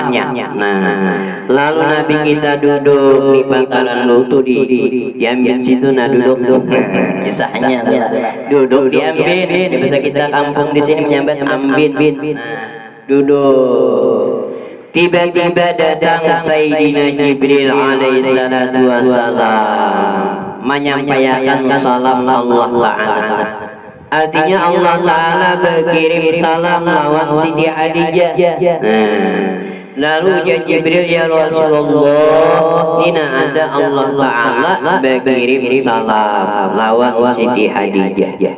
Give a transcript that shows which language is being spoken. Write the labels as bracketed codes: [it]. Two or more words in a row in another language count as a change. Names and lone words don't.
[bjn] Nah lalu Nabi kita duduk di bantalan lutu di diambil situ. Nah duduk kisahnya duduk diambil di bahasa kita kampung di sini menyambat ambin. Duduk. Tiba-tiba datang Sayyidina Jibril [ar] عليه الصلاة والسلام [bjn] menyampaikan salam Allah Ta'ala. Artinya Allah Ta'ala berkirim salam lawan Siti Hadijah. Lalu ya Jibril ya Rasulullah nina ada Allah Ta'ala berkirim salam lawan Siti Hadijah.